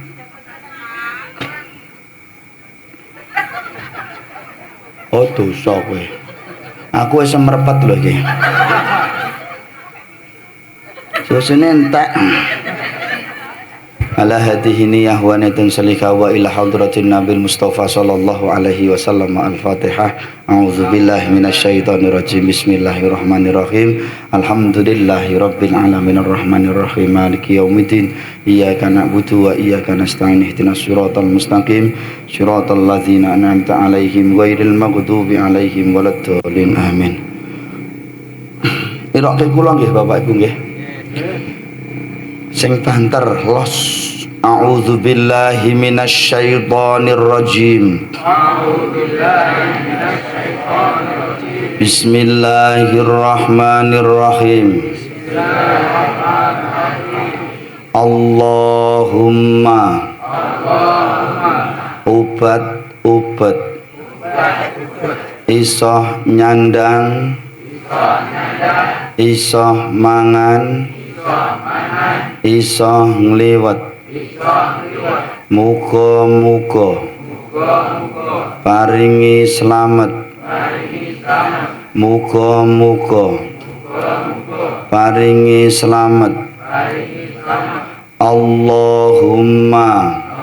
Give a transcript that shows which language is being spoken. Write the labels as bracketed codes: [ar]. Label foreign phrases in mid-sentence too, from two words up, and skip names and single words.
[jv] Oh dosa kowe. Aku wis merepet lho iki. Susune entek. [ar] على هذه النية ونية صالحة وإلى حضرة النبي المصطفى صلى الله عليه وسلم. الفاتحة. أعوذ بالله من الشيطان الرجيم. بسم الله الرحمن الرحيم. الحمد لله رب العالمين الرحمن الرحيم مالك يوم الدين. إياك نعبد وإياك نستعين اهدنا الصراط المستقيم صراط الذين أنعمت عليهم غير المغضوب عليهم ولا الضالين. Amin. [jv] Iroke kula nggih Bapak Ibu nggih. Sing banter los. [ar] أعوذ بالله من الشيطان الرجيم. بسم الله الرحمن الرحيم. [jv] Allahumma ubat iso nyandang iso mangan iso ngliwet muga-muga paringi slamet muga-muga paringi slamet Allahumma